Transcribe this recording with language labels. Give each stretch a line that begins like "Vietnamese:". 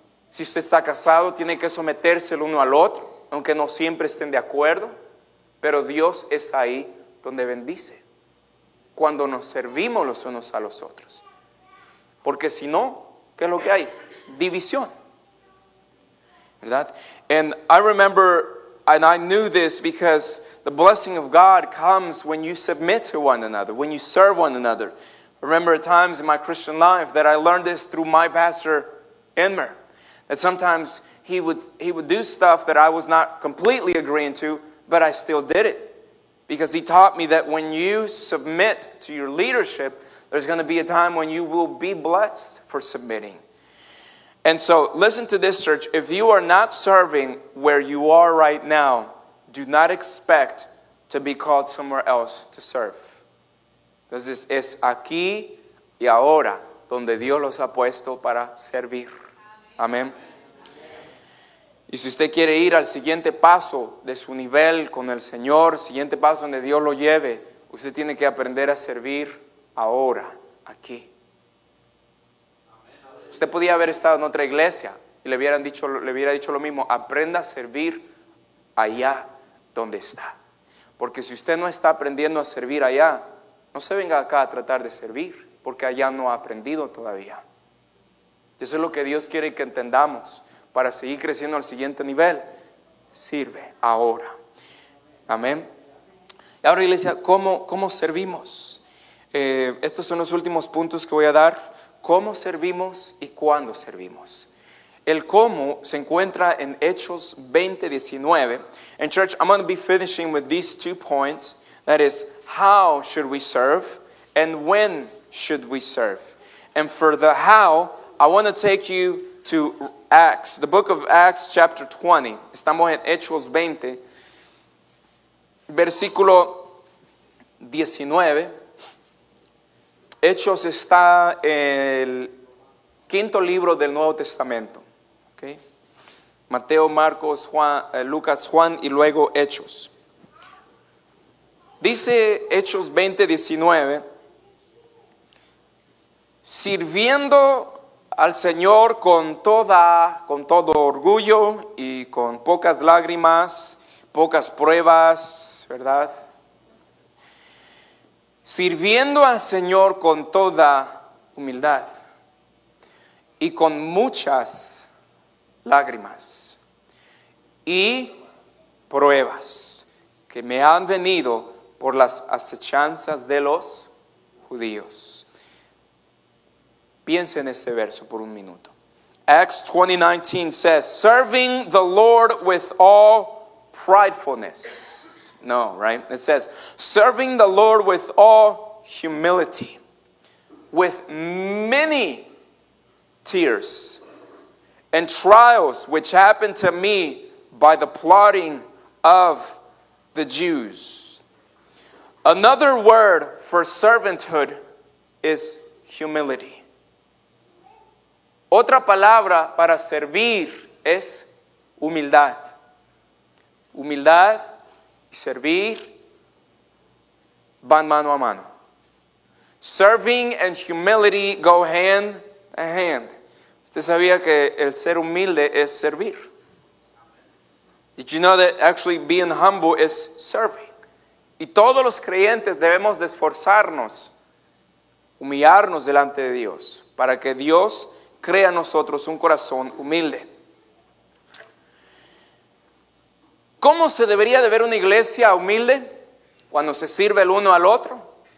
Spanish: Si usted está casado, tiene que someterse el uno al otro, aunque no siempre estén de acuerdo. Pero Dios es ahí donde bendice, cuando nos servimos los unos a los otros. Porque si no, ¿qué es lo que hay? División, ¿verdad?
English: And I remember, and I knew this because the blessing of God comes when you submit to one another, when you serve one another. I remember at times in my Christian life that I learned this through my pastor, Enmer. That sometimes he would do stuff that I was not completely agreeing to, but I still did it. Because he taught me that when you submit to your leadership, there's going to be a time when you will be blessed for submitting. And so, listen to this, church. If you are not serving where you are right now, do not expect to be called somewhere else to serve.
Spanish: Entonces, es aquí y ahora donde Dios los ha puesto para servir. Amén. Y si usted quiere ir al siguiente paso de su nivel con el Señor, siguiente paso donde Dios lo lleve, usted tiene que aprender a servir ahora, aquí. Usted podía haber estado en otra iglesia y le hubiera dicho lo mismo. Aprenda a servir allá donde está. Porque si usted no está aprendiendo a servir allá, no se venga acá a tratar de servir, porque allá no ha aprendido todavía. Eso es lo que Dios quiere que entendamos para seguir creciendo al siguiente nivel. Sirve ahora. Amén. Y ahora, iglesia, ¿cómo servimos? Estos son los últimos puntos que voy a dar. ¿Cómo servimos y cuándo servimos? El cómo se encuentra en Hechos 20:19.
English: And church, I'm going to be finishing with these 2 points. That is, how should we serve and when should we serve? And for the how, I want to take you to Acts, the book of Acts chapter 20.
Spanish: Estamos en Hechos 20, versículo 19. Hechos está en el 5º libro del Nuevo Testamento. ¿Okay? Mateo, Marcos, Juan, Lucas, Juan y luego Hechos. Dice Hechos 20:19, sirviendo al Señor con todo orgullo y con pocas lágrimas, pocas pruebas, ¿verdad? Sirviendo al Señor con toda humildad y con muchas lágrimas y pruebas que me han venido por las acechanzas de los judíos. Piensa en este verso por un minuto.
English: Acts 20:19 says, serving the Lord with all pridefulness. No, right? It says, serving the Lord with all humility, with many tears and trials which happened to me by the plotting of the Jews. Another word for servanthood is humility.
Spanish: Otra palabra para servir es humildad. Humildad y servir van mano a mano.
English: Serving and humility go hand in hand.
Spanish: ¿Usted sabía que el ser humilde es servir?
English: Did you know that actually being humble is serving?
Spanish: Y todos los creyentes debemos de esforzarnos, humillarnos delante de Dios, para que Dios crea en nosotros un corazón humilde. ¿Cómo se debería de ver una iglesia humilde? Cuando se sirve el uno al otro.